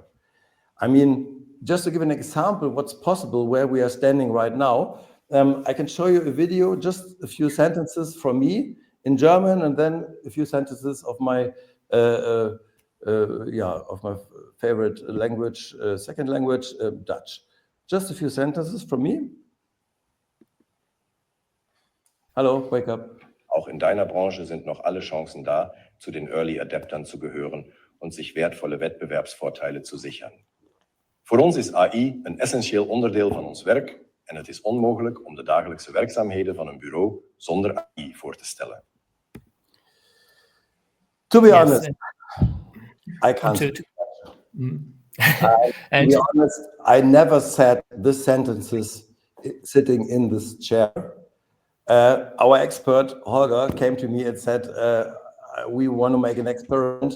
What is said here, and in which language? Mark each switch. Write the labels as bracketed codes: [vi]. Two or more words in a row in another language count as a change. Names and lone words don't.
[en] I mean, just to give an example, what's possible where we are standing right now, I can show you a video, just a few sentences from me in German, and then a few sentences of my favorite language, second language, Dutch. Just a few sentences from me. Hallo, wake up. [de] Auch in deiner Branche sind noch alle Chancen da, zu den [en] Early Adaptern [de] zu gehören und sich wertvolle Wettbewerbsvorteile zu sichern. [nl] Voor ons is AI een essentieel onderdeel van ons werk en het is onmogelijk om de dagelijkse werkzaamheden van een bureau zonder AI voor te stellen. [en] To be Yes, honest, I can't. to To and be honest, I never said the sentences sitting in this chair. Our expert, Holger, came to me and said, we want to make an experiment.